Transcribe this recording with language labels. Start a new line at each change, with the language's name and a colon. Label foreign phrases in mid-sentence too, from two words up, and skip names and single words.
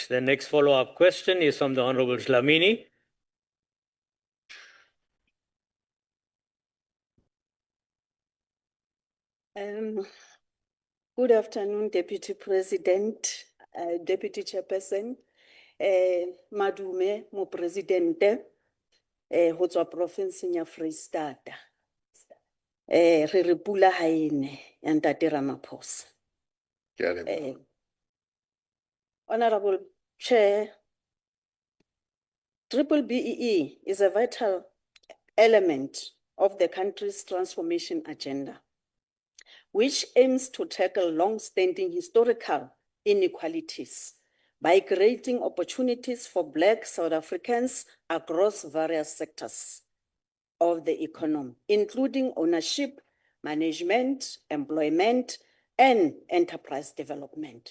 English: The next follow-up question is from the Honorable Dlamini. Good afternoon, Deputy President, Deputy Chairperson,
Southern Sotho: Madume, Mo Presidente, ho tswa province ya Free State. Re re pula ha ene ya Ntate Ramaphosa.
English: Honorable Chair, BEE is a vital element of the country's transformation agenda, which aims to tackle long-standing historical inequalities by creating opportunities for Black South Africans across various sectors of the economy, including ownership, management, employment, and enterprise development.